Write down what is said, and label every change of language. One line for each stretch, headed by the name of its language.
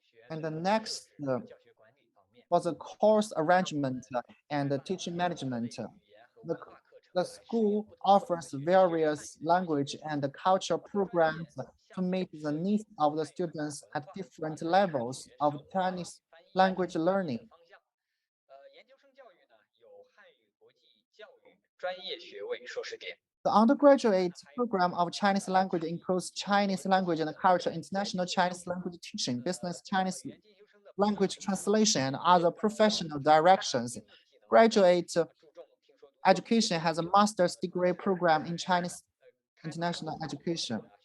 English: And the next, for the course arrangement and the teaching management, the school offers various language and culture programs to meet the needs of the students at different levels of Chinese language learning.
Chinese: 研究生教育呢有汉语国际教育专业学位硕士点。
English: The undergraduate program of Chinese language includes Chinese language and culture, international Chinese language teaching, business Chinese language translation, and other professional directions. Graduate education has a master's degree program in Chinese international education.